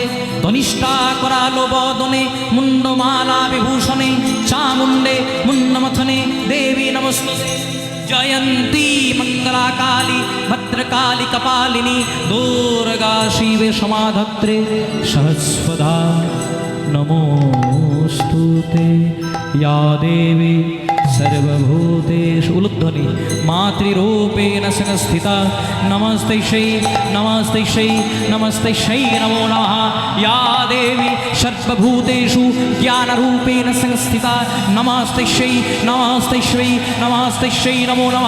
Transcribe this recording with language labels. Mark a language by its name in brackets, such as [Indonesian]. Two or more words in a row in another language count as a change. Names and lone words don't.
[Sanskrit] ধনিষ্ঠা করালো বদনে মুন্ডমালা বিভূষণে চামুণ্ডে মুন্ডমথনে দেবী নমস্তুতে। জয়ন্তী মঙ্গলা কালী ভদ্রকালী কপালিনী দুর্গা শিবে সমাধত্রে সহস্রদা নমোস্তুতে। या देवी सर्वभूतेषु उलुध्वनि मातृरूपेण संस्थिता नमस्ते नमस्ते नमो नमः। या देवी सर्वभूतेषु ज्ञानरूपेण संस्थिता नमस्ते नमो नमः।